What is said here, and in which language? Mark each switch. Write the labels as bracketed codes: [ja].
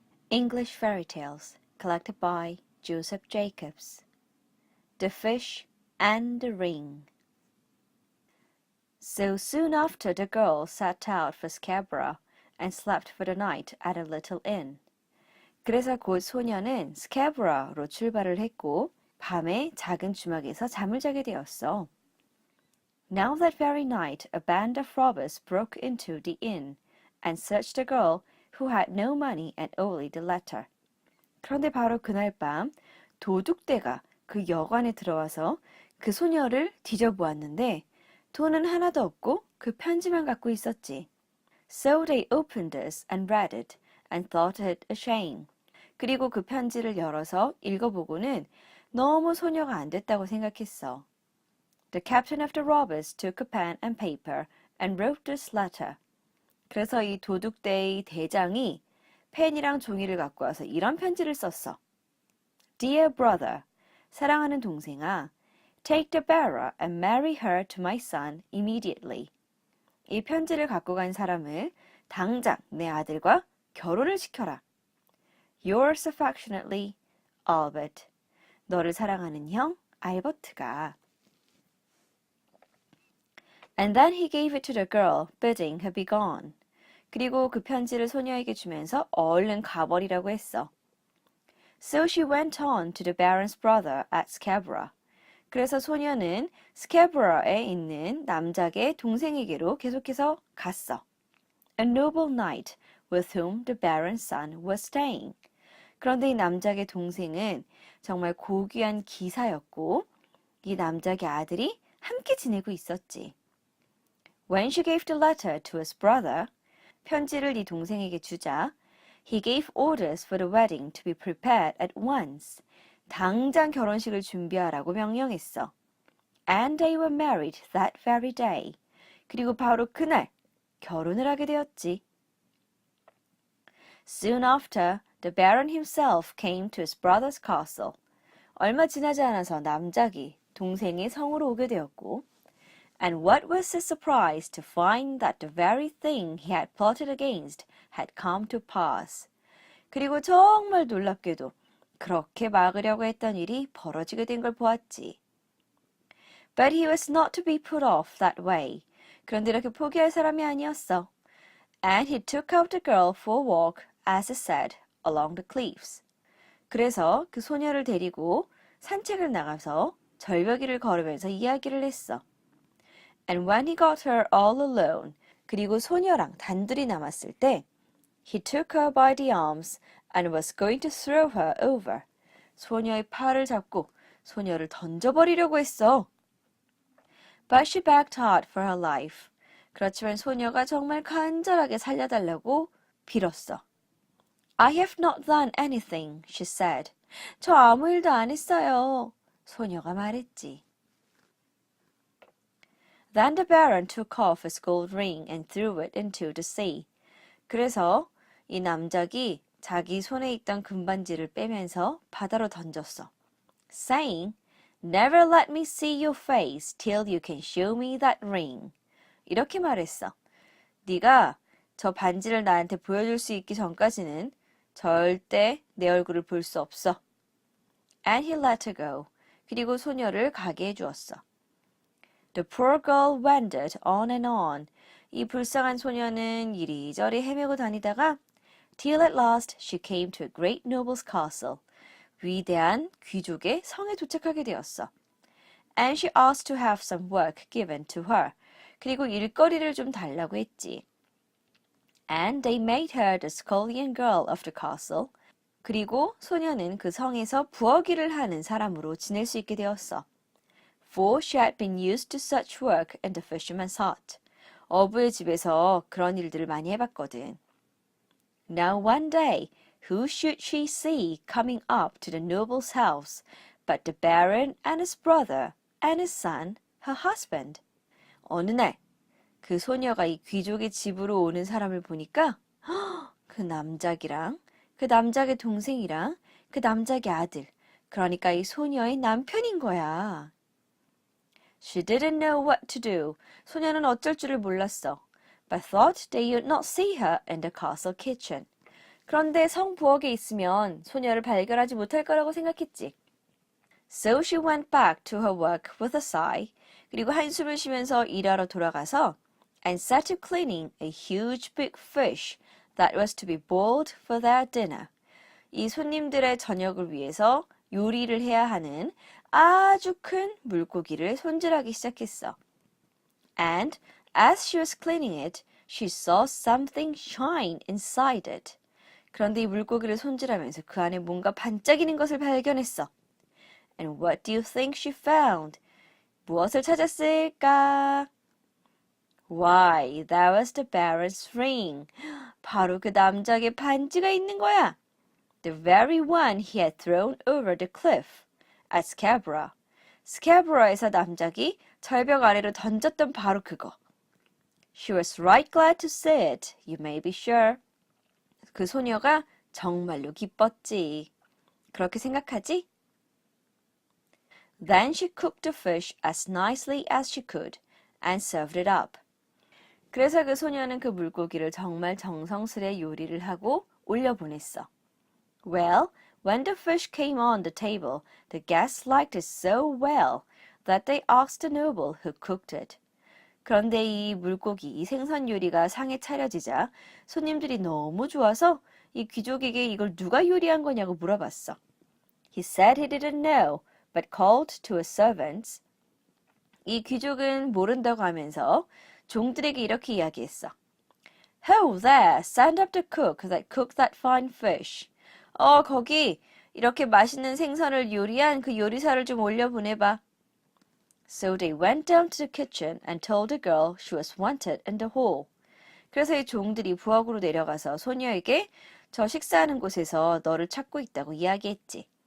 [en] English Fairy Tales, collected by Joseph Jacobs. The Fish and the Ring. So soon after the girl set out for Scarborough and slept for the night at a little inn. [ko] 그래서 곧 소녀는 스캐브라로 출발을 했고 밤에 작은 주막에서 잠을 자게 되었어. [en] Now that very night a band of robbers broke into the inn and searched the girl who had no money and only the letter. [ko] 그런데 바로 그날 밤 도둑대가 그 여관에 들어와서 그 소녀를 뒤져보았는데 돈은 하나도 없고 그 편지만 갖고 있었지. [en] So they opened this and read it and thought it a shame. [ko] 그리고 그 편지를 열어서 읽어보고는 너무 소녀가 안 됐다고 생각했어. [en] The captain of the robbers took a pen and paper and wrote this letter. [ko] 그래서 이 도둑대의 대장이 펜이랑 종이를 갖고 와서 이런 편지를 썼어. [en] Dear brother, [ko] 사랑하는 동생아, [en] take the bearer and marry her to my son immediately. [ko] 이 편지를 갖고 간 사람을 당장 내 아들과 결혼을 시켜라. [en] Yours affectionately, Albert. [ko] 너를 사랑하는 형, 알버트가. [en] And then he gave it to the girl, bidding her be gone. [ko] 그리고 그 편지를 소녀에게 주면서 얼른 가버리라고 했어. [en] So she went on to the baron's brother at Scarborough. [ko] 그래서 소녀는 스캐브라에 있는 남작의 동생에게로 계속해서 갔어. [en] A noble knight with whom the baron's son was staying. [ko] 그런데 이 남작의 동생은 정말 고귀한 기사였고 이 남작의 아들이 함께 지내고 있었지. [en] When she gave the letter to his brother, [ko] 편지를 이 동생에게 주자, [en] he gave orders for the wedding to be prepared at once. [ko] 당장 결혼식을 준비하라고 명령했어. [en] And they were married that very day. [ko] 그리고 바로 그날 결혼을 하게 되었지. [en] Soon after, the baron himself came to his brother's castle. [ko] 얼마 지나지 않아서 남작이 동생의 성으로 오게 되었고, [en] and what was his surprise to find that the very thing he had plotted against had come to pass. [ko] 그리고 정말 놀랍게도 그렇게 막으려고 했던 일이 벌어지게 된 걸 보았지. [en] But he was not to be put off that way. [ko] 그런데 이렇게 포기할 사람이 아니었어. [en] And he took out the girl for a walk, as it said, along the cliffs. [ko] 그래서 그 소녀를 데리고 산책을 나가서 절벽위를 걸으면서 이야기를 했어. [en] And when he got her all alone, [ko] 그리고 소녀랑 단둘이 남았을 때, [en] he took her by the arms and was going to throw her over. [ko] 소녀의 팔을 잡고 소녀를 던져버리려고 했어. [en] But she begged hard for her life. [ko] 그렇지만 소녀가 정말 간절하게 살려달라고 빌었어. [en] I have not done anything, she said. [ko] 저 아무 일도 안 했어요. 소녀가 말했지. [en] Then the baron took off his gold ring and threw it into the sea. [ko] 그래서 이 남작이 자기 손에 있던 금반지를 빼면서 바다로 던졌어. [en] Saying, Never let me see your face till you can show me that ring. [ko] 이렇게 말했어. 네가 저 반지를 나한테 보여줄 수 있기 전까지는 절대 내 얼굴을 볼 수 없어. [en] And he let her go. [ko] 그리고 소녀를 가게 해주었어. [en] The poor girl wandered on and on. [ko] 이 불쌍한 소녀는 이리저리 헤매고 다니다가 [en] till at last she came to a great noble's castle. [ko] 위대한 귀족의 성에 도착하게 되었어. [en] And she asked to have some work given to her. [ko] 그리고 일거리를 좀 달라고 했지. [en] And they made her the scullion girl of the castle. [ko] 그리고 소녀는 그 성에서 부엌일을 하는 사람으로 지낼 수 있게 되었어. [en] For she had been used to such work in the fisherman's hut. [ko] 어부의 집에서 그런 일들을 많이 해봤거든. [en] Now one day, who should she see coming up to the noble's house but the baron and his brother and his son, her husband? [ko] 어느 날, 그 소녀가 이 귀족의 집으로 오는 사람을 보니까 그 남작이랑 그 남작의 동생이랑 그 남작의 아들, 그러니까 이 소녀의 남편인 거야. [en] She didn't know what to do. [ko] 소녀는 어쩔 줄을 몰랐어. [en] But thought they would not see her in the castle kitchen. [ko] 그런데 성부엌에 있으면 소녀를 발견하지 못할 거라고 생각했지. [en] So she went back to her work with a sigh. [ko] 그리고 한숨을 쉬면서 일하러 돌아가서 [en] and set to cleaning a huge big fish that was to be boiled for their dinner. [ko] 이 손님들의 저녁을 위해서 요리를 해야 하는 아주 큰 물고기를 손질하기 시작했어. [en] And as she was cleaning it, she saw something shine inside it. [ko] 그런데 이 물고기를 손질하면서 그 안에 뭔가 반짝이는 것을 발견했어. [en] And what do you think she found? [ko] 무엇을 찾았을까? [en] Why, that was the Baron's ring. [ko] 바로 그 남자에게 반지가 있는 거야. [en] The very one he had thrown over the cliff at Scarborough. [ko] 스캐브라에서 남작이 절벽 아래로 던졌던 바로 그거. [en] She was right glad to see it, you may be sure. [ko] 그 소녀가 정말로 기뻤지. 그렇게 생각하지? [en] Then she cooked the fish as nicely as she could and served it up. [ko] 그래서 그 소녀는 그 물고기를 정말 정성스레 요리를 하고 올려보냈어. [en] Well, when the fish came on the table, the guests liked it so well that they asked the noble who cooked it. [ko] 그런데 이 물고기, 이 생선 요리가 상에 차려지자 손님들이 너무 좋아서 이 귀족에게 이걸 누가 요리한 거냐고 물어봤어. [en] He said he didn't know, but called to his servants. [ko] 이 귀족은 모른다고 하면서 종들에게 이렇게 이야기했어. [en] Ho there, send up the cook that cooked that fine fish. [ko] 거기 이렇게 맛있는 생선을 요리한 그 요리사를 좀 올려보내봐. [en] So they went down to the kitchen and told the girl she was wanted in the hall. [ko] 그래서 이 종들이 부엌으로 내려가서 소녀에게 저 식사하는 곳에서 너를 찾고 있다고 이야기했지.